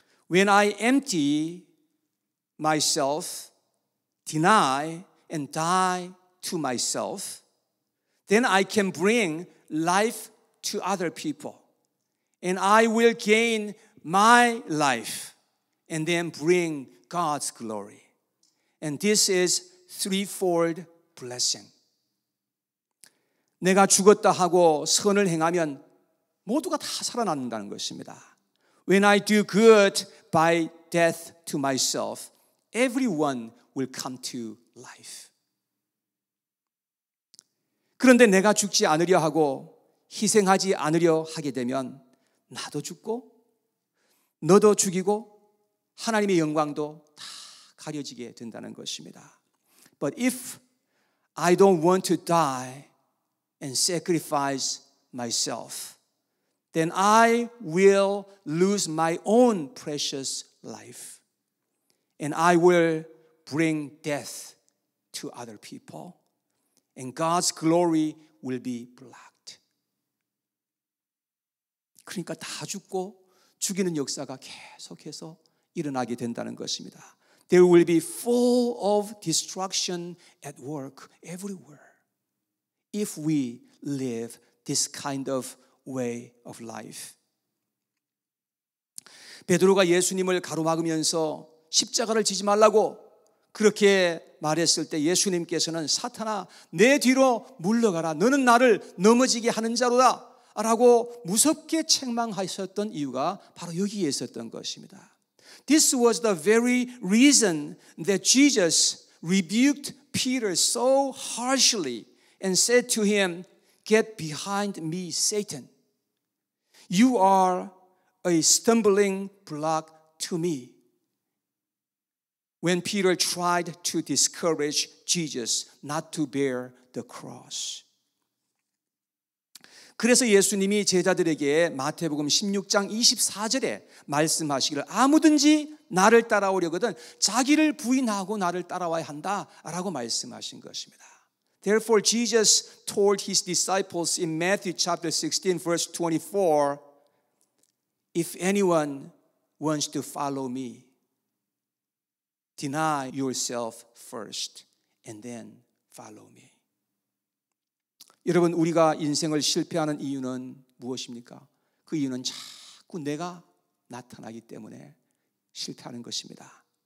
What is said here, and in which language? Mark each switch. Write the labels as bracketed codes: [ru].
[en] When I empty myself, deny and die to myself, then I can bring life to other people. And I will gain my life and then bring God's glory. And this is threefold blessing. [ko] 내가 죽었다 하고 선을 행하면 모두가 다 살아난다는 것입니다. [en] When I do good by death to myself, everyone will come to life. [ko] 그런데 내가 죽지 않으려 하고 희생하지 않으려 하게 되면 나도 죽고 너도 죽이고 하나님의 영광도 다 가려지게 된다는 것입니다. [en] But if I don't want to die and sacrifice myself, then I will lose my own precious life. And I will bring death to other people. And God's glory will be blocked. [ko] 그러니까 다 죽고 죽이는 역사가 계속해서 일어나게 된다는 것입니다. [en] There will be full of destruction at work everywhere if we live this kind of way of life. [ko] 베드로가 예수님을 가로막으면서 십자가를 지지 말라고 그렇게 말했을 때 예수님께서는 사탄아 내 뒤로 물러가라 너는 나를 넘어지게 하는 자로다 라고 무섭게 책망하셨던 이유가 바로 여기에 있었던 것입니다. [en] This was the very reason that Jesus rebuked Peter so harshly and said to him, "Get behind me, Satan. You are a stumbling block to me." When Peter tried to discourage Jesus not to bear the cross. [ko] 그래서 예수님이 제자들에게 마태복음 16장 24절에 말씀하시기를 아무든지 나를 따라오려거든 자기를 부인하고 나를 따라와야 한다라고 말씀하신 것입니다. [en] Therefore Jesus told his disciples in Matthew chapter 16 verse 24, if anyone wants to follow me, Deny yourself first and then follow me. [ko] 여러분, 우리가 인생을 실패하는 이유는 무엇입니까? 그 이유는 자꾸 내가 나타나기 때문에 실패하는 것입니다.